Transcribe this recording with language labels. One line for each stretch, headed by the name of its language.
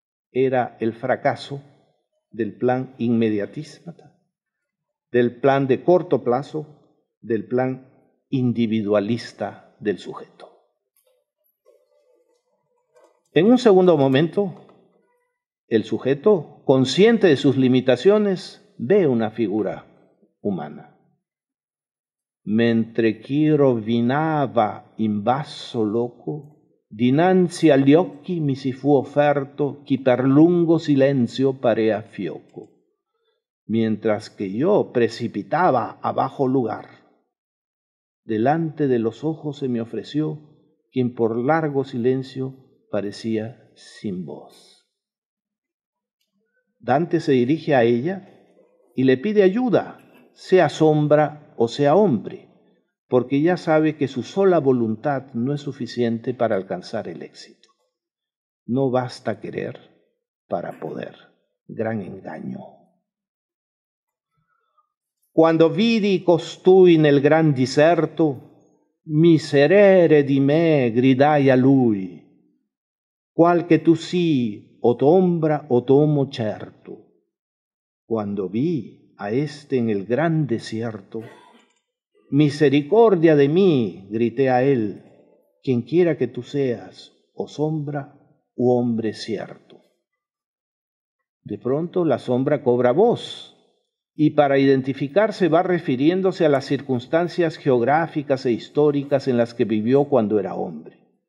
Spanish: era el fracaso del plan inmediatista, del plan de corto plazo, del plan individualista del sujeto. En un segundo momento, el sujeto, consciente de sus limitaciones, ve una figura umana.
Italian: Mentre chi rovinava in basso loco, dinanzi agli occhi mi si fu offerto chi per lungo silenzio parea fioco.
Spanish: Mientras que yo precipitaba a bajo lugar, delante de los ojos se me ofreció quien por largo silencio parecía sin voz. Dante se dirige a ella y le pide ayuda, sea sombra o sea hombre, porque ya sabe que su sola voluntad no es suficiente para alcanzar el éxito. No basta querer para poder. Gran engaño.
Italian: Quando vidi costui nel gran diserto, miserere di me, gridai a lui, qual che tu sii, o t'ombra o tomo certo.
Spanish: Cuando vi a este en el gran desierto, misericordia de mí, grité a él, quien quiera que tú seas, o sombra u hombre cierto. De pronto la sombra cobra voz, y para identificarse va refiriéndose a las circunstancias geográficas e históricas en las que vivió cuando era hombre.